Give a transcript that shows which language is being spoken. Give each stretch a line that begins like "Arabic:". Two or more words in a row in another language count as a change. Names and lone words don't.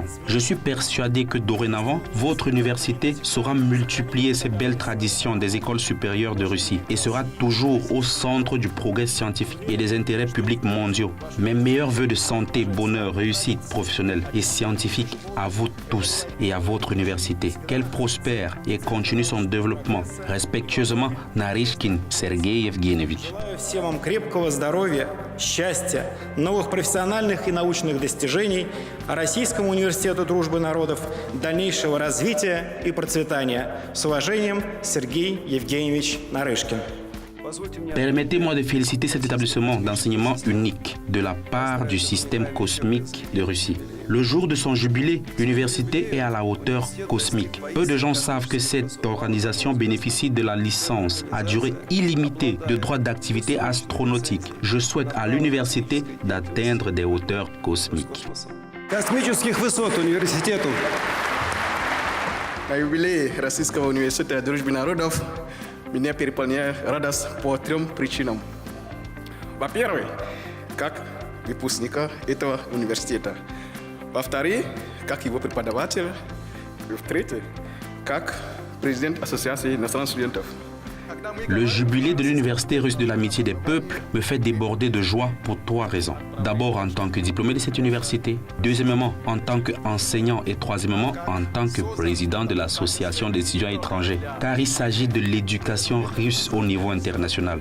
French: Je suis persuadé que dorénavant, votre université saura multiplier ces belles traditions des écoles supérieures de Russie et sera toujours au centre du progrès scientifique et des intérêts publics mondiaux. Mes meilleurs vœux de santé, bonheur, réussite professionnelle et scientifique à vous tous et à votre université. Qu'elle prospère et continue son développement. Respectueusement, Narishkin Sergei Evgenievich.
Russian: Всем вам крепкого здоровья, счастья, новых профессиональных и научных достижений, а Российскому университету дружбы народов дальнейшего развития и процветания. С уважением, Сергей Евгеньевич Нарышкин.
French: Permettez-moi de féliciter cet établissement d'enseignement unique de la part du système cosmique de Russie. Le jour de son jubilé, l'université est à la hauteur cosmique. Peu de gens savent que cette organisation bénéficie de la licence à durée illimitée de droits d'activité astronautique. Je souhaite à l'université d'atteindre des hauteurs cosmiques.
Russian: Космических высот университету. На юбилей Российского университета дружбы народов меня переполняет радость по 3 причинам. Во-первых, как выпускника этого университета. Во-вторых, как его преподаватель. И в-третьих, как президент Ассоциации иностранных студентов.
French: Le jubilé de l'Université russe de l'amitié des peuples me fait déborder de joie pour 3 raisons. D'abord en tant que diplômé de cette université, deuxièmement en tant qu'enseignant et troisièmement en tant que président de l'Association des étudiants étrangers. Car il s'agit de l'éducation russe au niveau international.